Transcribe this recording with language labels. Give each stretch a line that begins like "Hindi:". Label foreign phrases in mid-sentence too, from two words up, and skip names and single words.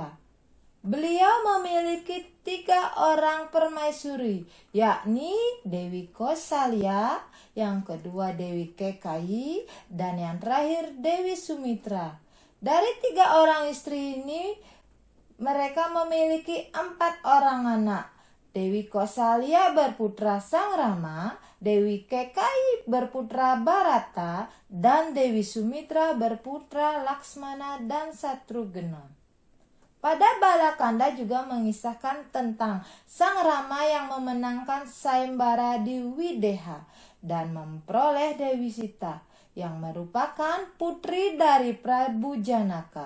Indonesian: Beliau memiliki 3 orang permaisuri, yakni Dewi Kosalya, yang kedua Dewi Kekayi, dan yang terakhir Dewi Sumitra. Dari 3 orang istri ini, mereka memiliki 4 orang anak. Dewi Kosalya berputra Sang Rama, Dewi Kekayi berputra Bharata, dan Dewi Sumitra berputra Laksmana dan Satrugna. Pada Balakanda juga mengisahkan tentang Sang Rama yang memenangkan sayembara di Wideha dan memperoleh Dewi Sita yang merupakan putri dari Prabu Janaka.